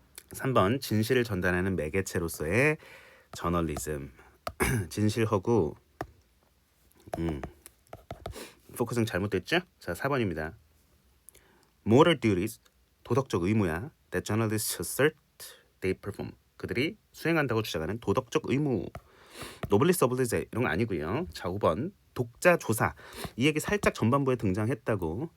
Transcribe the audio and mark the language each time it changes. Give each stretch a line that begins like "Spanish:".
Korean: 3번 진실을 전달하는 매개체로서의 저널리즘. 진실 허구. 포커싱 잘못됐죠? 자, 4번입니다.
English: Moral duties,
Korean: 도덕적 의무야.
English: That journalists assert they perform.
Korean: 그들이 수행한다고 주장하는 도덕적 의무. 노블리스 오블리제 이런 거 아니고요. 자, 5번 독자 조사. 이 얘기 살짝 전반부에 등장했다고.